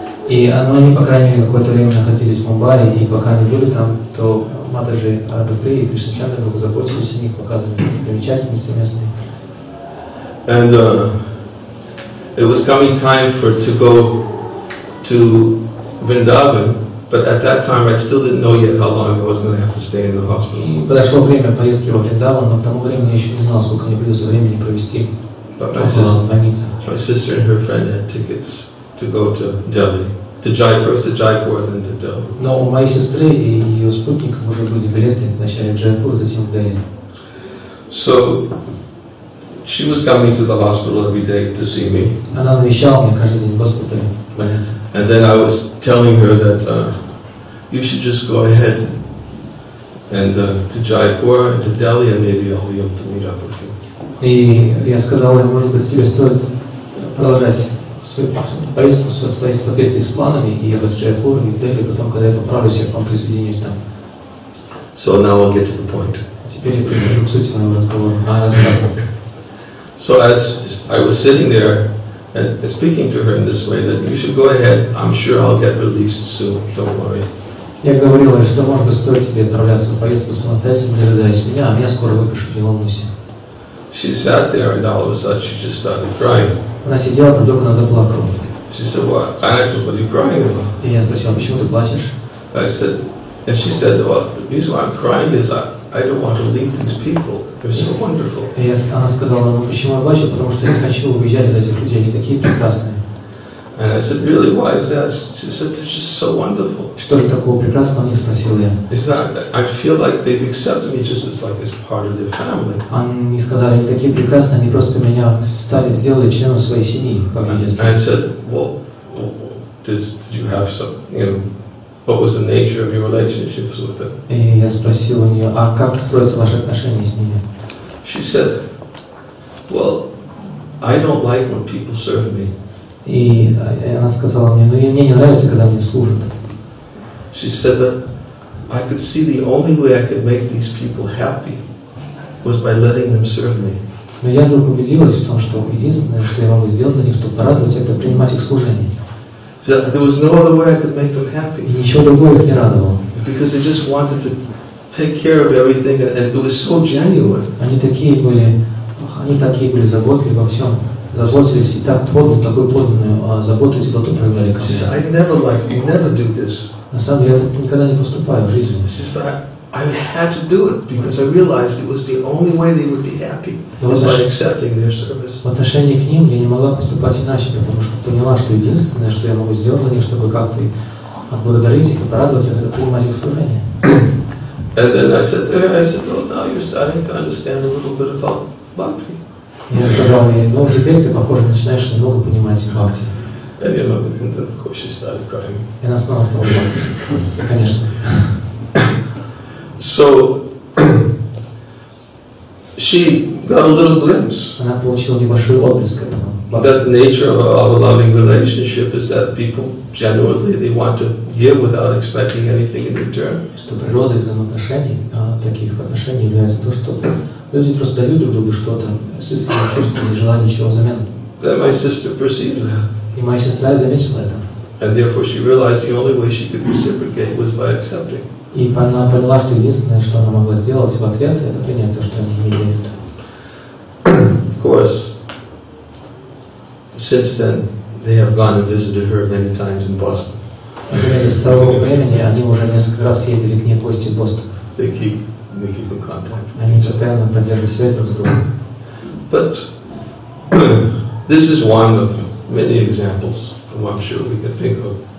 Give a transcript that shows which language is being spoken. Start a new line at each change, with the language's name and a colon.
Russian: И они, по крайней мере, какое-то время находились в Мумбаи, и пока они были там, то Матаджи Радхаприя и Кришна Чандра заботились о них, показывали достопримечательности местные.
English: And it was coming time to go to Vrindavan, but at that time I still didn't know yet how long I was going to have to stay in the hospital.
Russian: И подошло время поездки во Вриндаван, но к тому времени я еще не знал, сколько мне придется времени провести в больнице.
English: My sister and her friend had tickets to go to Delhi, first to Jaipur, then to Delhi.
Russian: Но у моей сестры и ее спутников уже были билеты вначале в Джайпур, затем в Дели.
English: So she was coming to the hospital every day to see me.
Russian: Она навещала меня каждый день в госпитале, в больнице.
English: And then I was telling her that you should just go ahead and to Jaipur and to Delhi, and maybe I'll be able to meet up with you.
Russian: И я сказал ей, может быть, тебе стоит продолжать свою поездку в соответствии с планами и ехать в Джайпур и в Дели, потом, когда я поправлюсь, я к вам присоединюсь там.
English: So now I'll get to the point.
Russian: Теперь я перехожу к сути моего разговора, рассказа.
English: So as I was sitting there and speaking to her in this way, that you should go ahead, I'm sure I'll get released soon, don't worry.
Russian: Я говорил ей, что, может быть, стоит тебе отправляться в поездку самостоятельно, не дожидаясь меня, а меня скоро выпишут, не волнуйся.
English: She sat there and all of a sudden she just started crying.
Russian: Она сидела, там вдруг она заплакала.
English: She said, "What?" And I said, "What are you crying about?"
Russian: И я спросил, почему ты плачешь?
English: I said, and she said, "Well, the reason why I'm crying is I don't want to leave these people. They're so wonderful."
Russian: И она сказала, ну почему я плачу, потому что я не хочу уезжать от этих людей, они такие прекрасные.
English: And I said, "Really? Why is that?" She said, "They're just so wonderful."
Russian: Что же такого прекрасного, не спросил я.
English: It's not. I feel like they've accepted me just as part of their family.
Russian: Они сказали, они такие прекрасные, они просто меня сделали членом своей семьи, как в детстве.
English: I said, well, did you have some, what was the nature of your relationships with them?
Russian: И я спросил у нее, а как строятся ваши отношения с ними?
English: She said, well, I don't like when people serve me.
Russian: И она сказала мне, ну и мне не нравится, когда мне служат.
English: She said that I could see the only way I could make these people happy was by letting them serve me.
Russian: Но я вдруг убедилась в том, что единственное, что я могу сделать для них, чтобы порадовать, это принимать их служение.
English: So there was no other way I could make them happy.
Russian: И ничего другого их не радовало.
English: Because they just wanted to take care of everything, and it was so genuine.
Russian: Они такие были заботливы во всем, заботились и так подлинно, такую подлинную заботу и теплоту проявляли ко мне.
English: I never do this.
Russian: На самом деле я так никогда не поступаю в жизни.
English: I had to do it because I realized it was the only way they would be happy is by accepting their service.
Russian: В отношении к ним я не могла поступать иначе, потому что поняла, что единственное, что я могу сделать для них, чтобы как-то отблагодарить их и порадовать их, это принимать их служение.
English: And then I said to her, "Oh, now you're starting to understand a little bit about bhakti."
Russian: Я сказал ей, ну теперь ты, похоже, начинаешь немного понимать бхакти.
English: And then of course she started crying.
Russian: И она снова стала плакать, конечно.
English: So she got a little glimpse.
Russian: Она получила небольшой отблеск этого.
English: That nature of a loving relationship is that people genuinely they want to give without expecting anything in return.
Russian: Что природа взаимоотношений, таких отношений является то, что люди просто дают друг другу что-то с искренним чувством, не желая ничего взамен.
English: Then my sister perceived that.
Russian: И моя сестра заметила это.
English: And therefore she realized the only way she could reciprocate was by accepting.
Russian: И она поняла, что единственное, что она могла сделать в ответ, это принять то, что они не делают.
English: Of course, since then, they have gone and visited her many times in Boston.
Russian: С того времени они уже несколько раз ездили к ней в гости в Бостон.
English: They keep in contact.
Russian: Они постоянно поддерживают связь друг с другом.
English: But this is one of many examples, I'm sure we can think of.